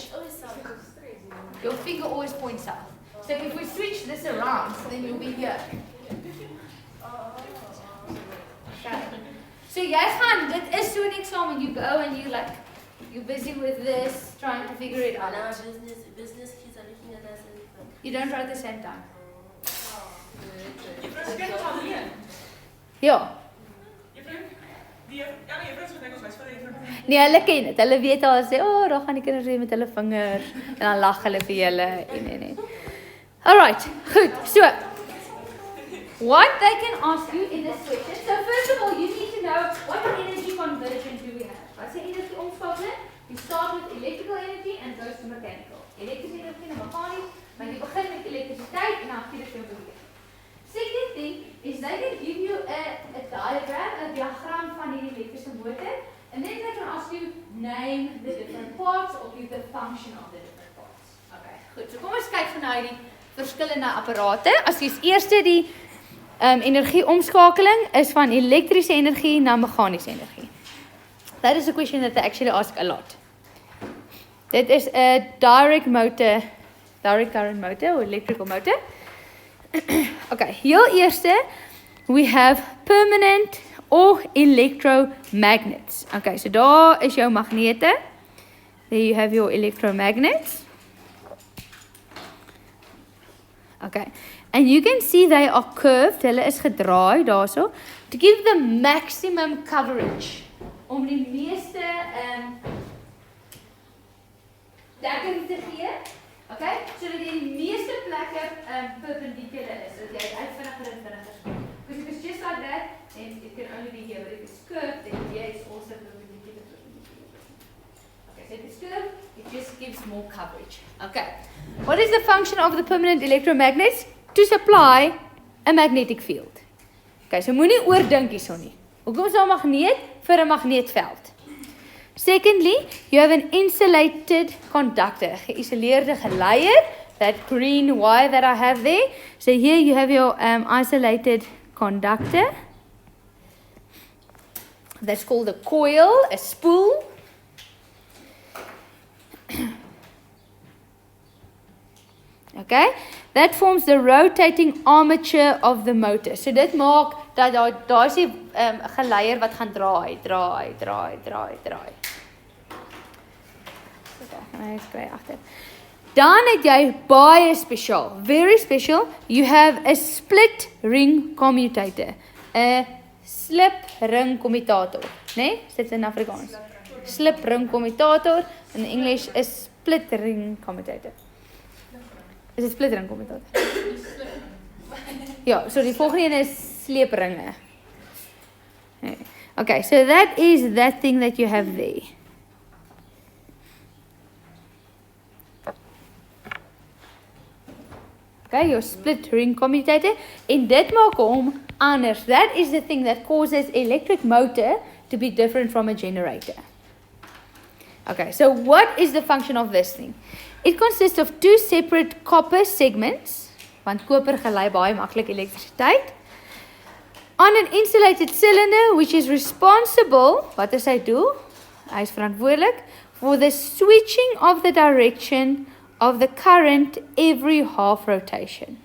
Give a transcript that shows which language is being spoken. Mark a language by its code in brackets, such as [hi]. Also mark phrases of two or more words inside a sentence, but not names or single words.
[en] Your finger always points up. So if we switch this around, then you'll be here. Okay. So yes, Han, that is so an exam when you go and you're busy with this, trying to figure it out. Now business kids are looking at us and You don't try at the same time. [af] Ja. Ja. Nee, hulle ken dit. Hulle weet al sê, daar gaan die kinders weer met hulle vingers en dan lag hulle vir julle en. [en] Alright, goed. So, what they can ask you in this question. So first of all, you need to know what energy conversion do we have. [af] Wat is energie omskakeling? [en] You start with electrical energy and goes to mechanical. [af] Elektriese energie en meganies, maar jy begin met elektrisiteit en dan gee dit jou beweging. [en] Second thing is they can give you a diagram [af] van die elektriese motor, [en] and then they can ask you name the different parts or give the function of the different parts. Okay, goed. [af] So kom ons kyk van nou die verskillende apparate. As jy eerste die energieomskakeling is van elektriese energie na meganiese energie. [en] That is a question that they actually ask a lot. [af] Dit is [en] a direct current motor or electrical motor. [af] Okay, heel eerste, [en] we have permanent or electromagnets. [af] Okay, so daar is jou magnete. [en] There you have your electromagnets. Okay, and you can see they are curved. [af] Hulle is gedraai daarso [en] to give the maximum coverage. [af] Om die meeste dekking te gee. Okay, sodat jy die meeste plekke perpendicular is, sodat jy uit vinniger en vinniger speel. [en] Because if it's just like that, then it can only be here, but if it's curved, then here it's also perpendicular. Okay, so if it's curved, it just gives more coverage. Okay, what is the function of the permanent electromagnets? To supply a magnetic field. [af] Okay, so moenie oordink hierso nie. Hoekom is daar 'n magneet? Vir 'n magneetveld. [en] Secondly, you have an insulated conductor, [af] geïsoleerde geleier, [en] that green wire that I have there. So here you have your isolated conductor. That's called a coil, a spool. Okay, that forms the rotating armature of the motor. [af] So dit maak dat daar is 'n geleier wat gaan draai. Dan het jy baie spesiaal, [en] very special. You have a split ring commutator. [af] 'n Slip ring commutator, né? Sit in Afrikaans. Slip ring commutator. [en] In English is split ring commutator. [af] Is dit [en] split ring commutator? [af] Ja, so die volgende een is sleepringe. [en] Okay, so that is that thing that you have there. Okay, your split ring commutator. [af] En dit maak hom anders. [en] That is the thing that causes electric motor to be different from a generator. Okay, so what is the function of this thing? It consists of two separate copper segments, [af] want koper gelei baie maklik elektrisiteit. [en] on an insulated cylinder which is responsible, [af] wat is hy doen? Hy is verantwoordelik [en] for the switching of the direction of the current every half rotation.